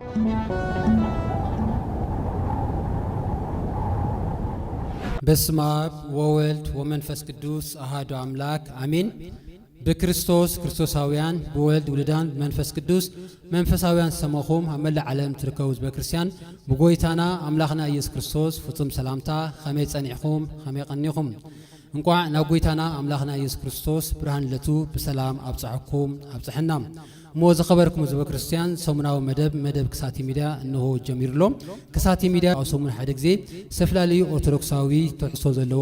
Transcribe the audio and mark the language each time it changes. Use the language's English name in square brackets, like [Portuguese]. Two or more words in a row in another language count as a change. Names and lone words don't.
[Geez] በስመ አብ ወወልድ ወመንፈስ ቅዱስ አሐዱ አምላክ አሜን። በክርስቶስ ክርስቶሳውያን በወልድ ውልዳን መንፈስ ቅዱስ መንፈሳውያን [Tigrinya] ሰማኹም አመለ ዓለም ትርከቡ በክርስቲያን በጎይታና አምላኽና ኢየሱስ ክርስቶስ ፍጹም ሰላምታ ከመይ ጸኒዕኹም ከመይ ቀኒኹም እንኳዕ ናብ ጎይታና አምላኽና ኢየሱስ ክርስቶስ ብርሃን ለቱ በሰላም አብጽሕኩም አብጽሕና ሞ ዘኸበርኩም ህዝበ ክርስቲያን ሰሙናዊ መደብ ክሳቲ ሚዲያ እንሆ ጀሚርሎም ክሳቲ ሚዲያ ሰሙን ሓደ ግዜ ሰፍላልዩ ኦርቶዶክሳዊ ተሕሶ ዘለዎ